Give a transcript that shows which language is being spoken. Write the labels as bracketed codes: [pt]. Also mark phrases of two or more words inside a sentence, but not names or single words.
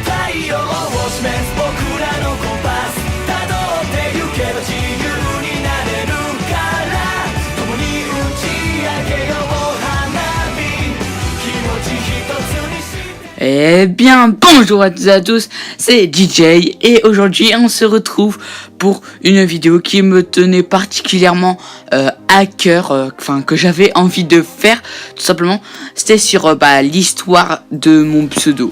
[ja] 太陽を示す僕らのコンパスたどってゆけば自由になれるから共に打ち上げよう花火気持ち一つにして [fr] Eh bien, bonjour à toutes et à tous, c'est DJ et aujourd'hui on se retrouve pour une vidéo qui me tenait particulièrement à cœur, que j'avais envie de faire, tout simplement. C'était sur l'histoire de mon pseudo.